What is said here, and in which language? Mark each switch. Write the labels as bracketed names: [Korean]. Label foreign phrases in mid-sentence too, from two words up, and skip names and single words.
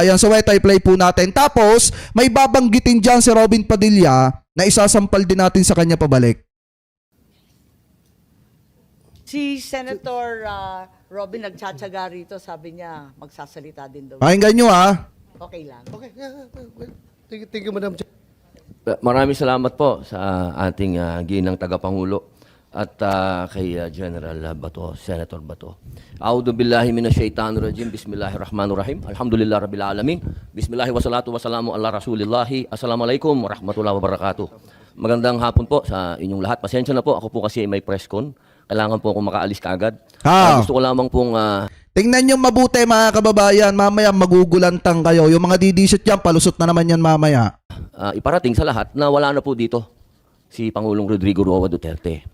[Filipino] So play po natin. Tapos, may babanggitin dyan si Robin Padilla na isasampal din natin sa kanya pabalik. Si Senator Robin nagtsatsaga rito, sabi niya magsasalita din daw. Pakinggan nyo ha. Okay lang. [English] Okay. Thank you, Madam Chair. [Filipino] Maraming salamat po sa ating ginang tagapangulo at kay General Bato, Senator Bato. [Arabic] أعوذ بالله من الشيطان الرجيم. بسم الله الرحمن الرحيم. الحمد لله رب العالمين. بسم الله والصلاة والسلام على رسول الله. السلام عليكم ورحمة الله وبركاته. [Filipino] Magandang hapon po sa inyong lahat. Pasensya na po, ako po kasi may [English] press con. [Filipino] Kailangan po akong makaalis kaagad. Gusto ko lamang pong tingnan nyo mabuti mga kababayan, mamaya magugulantang kayo. Yung mga didisot yan, palusot na naman yan mamaya. Iparating sa lahat na wala na po dito si Pangulong Rodrigo Roa Duterte.